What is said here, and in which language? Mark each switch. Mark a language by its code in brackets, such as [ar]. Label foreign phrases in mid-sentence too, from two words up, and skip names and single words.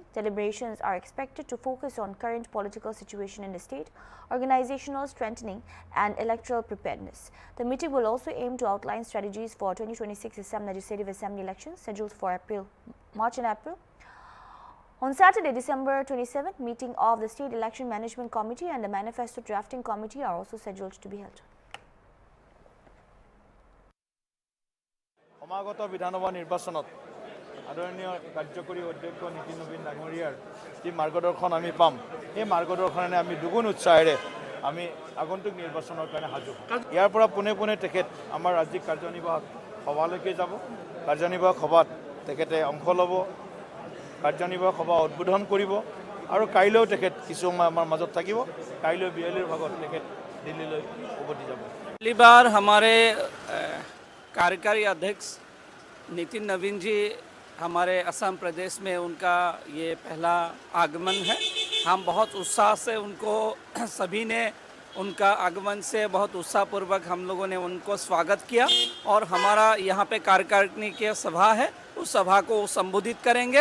[en] Deliberations are expected to focus on current political situation in the state, organizational strengthening and electoral preparedness. The meeting will also aim to outline strategies for 2026 Assam Legislative Assembly elections scheduled for March and April. On Saturday, December 27th, meeting of the State Election Management Committee and the Manifesto Drafting Committee are also scheduled to be held. [as] সমাগত বিধানসভা নিৰ্বাচনত আদৰণীয় কাৰ্যকৰী অধ্যক্ষ নীতিন নবীন ডাঙৰীয়াৰ যি মাৰ্গদৰ্শন আমি পাম, এই মাৰ্গদৰ্শনে আমি দুগুণ উৎসাহেৰে আমি আগন্তুক নিৰ্বাচনৰ কাৰণে সাজু। ইয়াৰ পৰা পোনে পোনে তেখেত আমাৰ ৰাজ্যিক কাৰ্যনিৰ্বাহক সভালৈকে যাব। কাৰ্যনিৰ্বাহক সভাত তেখেতে অংশ ল'ব, কাৰ্যনিৰ্বাহক সভা উদ্বোধন কৰিব আৰু কাইলৈও তেখেত কিছু সময় আমাৰ মাজত থাকিব। কাইলৈ বিয়লিৰ ভাগত তেখেত দিল্লীলৈ উভতি যাব। [hi] पहली बार हमारे कार्यकारी अध्यक्ष नितिन नवीन जी हमारे असम प्रदेश में उनका ये पहला आगमन है। हम बहुत उत्साह से उनको सभी ने उनका आगमन से बहुत उत्साहपूर्वक हम लोगों ने उनको स्वागत किया और हमारा यहाँ पे कार्यकारिणी की सभा है, उस सभा को संबोधित करेंगे।